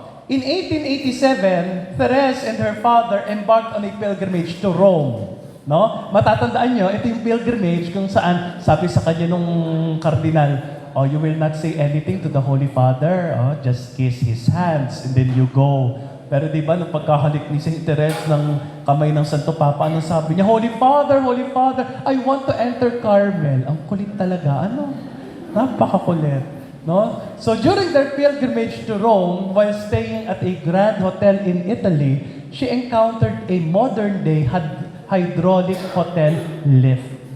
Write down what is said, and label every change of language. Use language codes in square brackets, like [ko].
[en] In 1887, Therese and her father embarked on a pilgrimage to Rome. No? [tl] Matatandaan nyo, ito yung pilgrimage kung saan sabi sa kanya nung kardinal, [en] you will not say anything to the Holy Father. Just kiss his hands and then you go. [tl] Pero di ba, nung pagkahalik ni Saint Therese ng kamay ng Santo Papa, anong sabi niya? [en] Holy Father, I want to enter Carmel. [tl] Ang kulit talaga. Napakakulit. No? [en] So during their pilgrimage to Rome, while staying at a grand hotel in Italy, she encountered a modern-day hydraulic hotel lift.